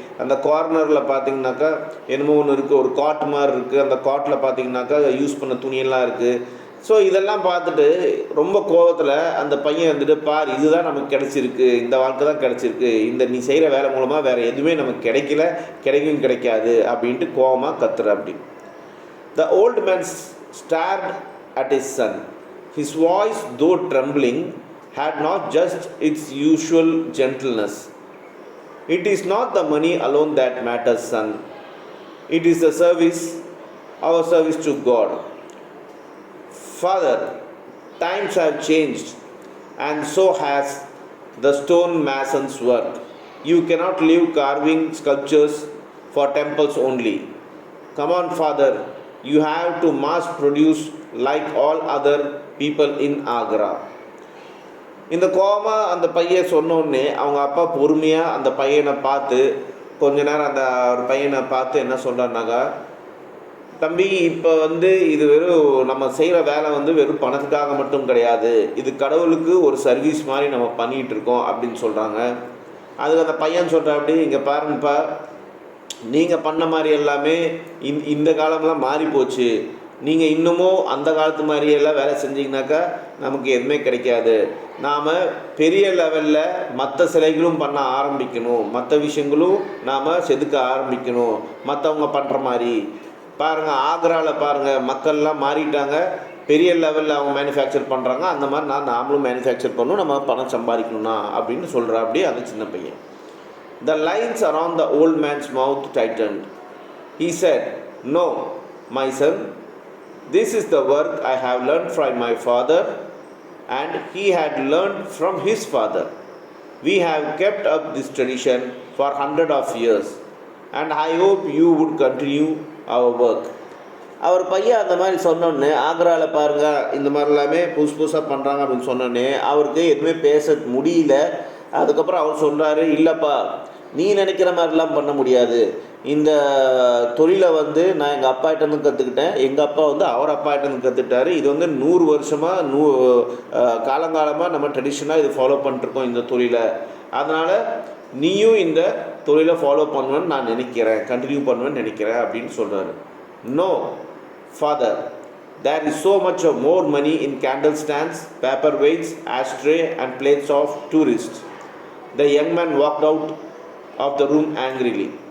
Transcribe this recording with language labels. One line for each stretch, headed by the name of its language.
Tamil: அந்த கார்னரில் பார்த்திங்கனாக்கா என்னமோ ஒன்று இருக்குது, ஒரு காட் மாதிரி இருக்குது. அந்த காட்டில் பார்த்திங்கனாக்கா யூஸ் பண்ண துணியெல்லாம் இருக்குது. ஸோ இதெல்லாம் பார்த்துட்டு ரொம்ப கோபத்தில் அந்த பையன் பார், இதுதான் நமக்கு கிடச்சிருக்கு, இந்த வாழ்க்கை தான் கிடச்சிருக்கு, இந்த நீ செய்கிற வேலை மூலமாக வேறு எதுவுமே நமக்கு கிடைக்கவும் கிடைக்காது அப்படின்ட்டு கோபமாக கத்துற.
English: அப்படி The old man stared at his son. His voice, though trembling, had not just its usual gentleness. It is not the money alone that matters, son. It is the service, our service to God. Father, times have changed, and so has the stone mason's work. You cannot leave carving sculptures for temples only. Come on, Father, you have to mass produce like all other people in Agra.
Tamil: இந்த coma அந்த பையன் சொன்னோடனே அவங்க அப்பா பொறுமையாக அந்த பையனை பார்த்து கொஞ்ச நேரம் அந்த ஒரு பையனை பார்த்து என்ன சொல்கிறாருனாக்கா, தம்பி இப்போ இது வெறும் நம்ம செய்கிற வேலை வெறும் பணத்துக்காக மட்டும் கிடையாது, இது கடவுளுக்கு ஒரு சர்வீஸ் மாதிரி நம்ம பண்ணிகிட்டு இருக்கோம் அப்படின்னு சொல்கிறாங்க. அதுக்கு அந்த பையன் சொல்கிற அப்படி, இங்கே பாருங்கப்பா, நீங்கள் பண்ண மாதிரி எல்லாமே இந்த காலம்லாம் மாறி போச்சு, நீங்கள் இன்னமும் அந்த காலத்து மாதிரியெல்லாம் வேலை செஞ்சிங்கனாக்கா நமக்கு எதுவுமே கிடைக்காது. நாம் பெரிய லெவலில் மற்ற சிலைகளும் பண்ண ஆரம்பிக்கணும், மற்ற விஷயங்களும் நாம் செதுக்க ஆரம்பிக்கணும் மற்றவங்க பண்ணுற மாதிரி. பாருங்கள், ஆக்ராவில் பாருங்கள், மக்கள்லாம் மாறிட்டாங்க, பெரிய லெவலில் அவங்க மேனுஃபேக்சர் பண்ணுறாங்க, அந்த மாதிரி நாமளும் மேனுஃபேக்சர் பண்ணணும், நம்ம பணம் சம்பாதிக்கணும்னா அப்படின்னு சொல்கிறா அப்படி அந்த சின்ன பையன்.
English: The lines around the old man's mouth tightened. He said, "No, my son, this is the work I have learned from my father, and he had learned from his father. We have kept up this tradition for hundreds of years, and I hope you would continue our work."
Tamil: அவர் பையன் அந்த மாதிரி சொன்னோன்னே, ஆக்ராவில் பாருங்கள் இந்த மாதிரிலாமே புதுசாக பண்ணுறாங்க அப்படின்னு சொன்னோன்னே அவருக்கு எதுவுமே பேச முடியல. அதுக்கப்புறம் அவர் சொல்கிறாரு, இல்லைப்பா, நீ நினைக்கிற மாதிரிலாம் பண்ண முடியாது, இந்த தொழிலை நான் எங்கள் அப்பாகிட்டேருந்து கற்றுக்கிட்டேன், எங்கள் அப்பா அவர் அப்பாகிட்டேருந்து கற்றுக்கிட்டாரு, இது 100 வருஷமாக காலங்காலமாக நம்ம ட்ரெடிஷனாக இது ஃபாலோ பண்ணிட்டுருக்கோம் இந்த தொழிலை, அதனால் நீயும் இந்த தொழிலை ஃபாலோ பண்ணுவேன்னு நான் நினைக்கிறேன், கண்டினியூ பண்ணுவேன்னு நினைக்கிறேன் அப்படின்னு சொல்கிறாரு.
English: No, father, there is so much more money in candle stands, paper weights, ashtray and plates of tourists. The young man walked out of the room angrily.